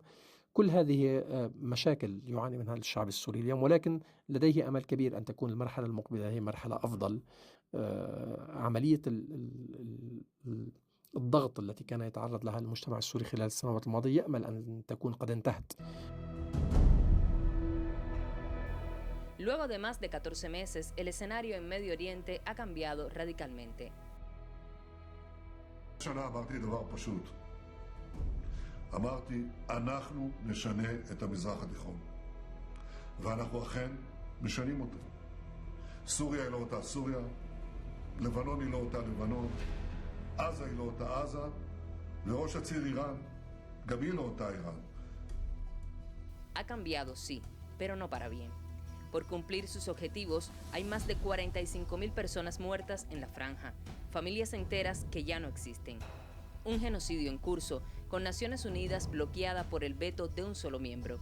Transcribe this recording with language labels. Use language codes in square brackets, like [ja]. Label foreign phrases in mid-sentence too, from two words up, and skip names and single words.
[ar] كل هذه مشاكل يعاني منها الشعب السوري اليوم، ولكن لديه أمل كبير أن تكون المرحلة المقبلة هي مرحلة أفضل. عملية الضغط التي كان يتعرض لها المجتمع السوري خلال السنوات الماضية يأمل أن تكون قد انتهت. [es] Luego de más de 14 meses, el escenario en Medio Oriente ha cambiado radicalmente. [he] השנה אמרתי דבר פשוט. אמרתי, אנחנו נשנה את המזרח התיכון. ואנחנו אכן משנים אותו. סוריה היא לא אותה סוריה, לבנון היא לא אותה לבנון, עזה היא לא אותה עזה, וראש הציר איראן, גם היא לא אותה איראן. [es] Ha cambiado, sí, pero no para bien. Por cumplir sus objetivos, hay más de 45.000 personas muertas en la franja, familias enteras que ya no existen. Un genocidio en curso, con Naciones Unidas bloqueada por el veto de un solo miembro.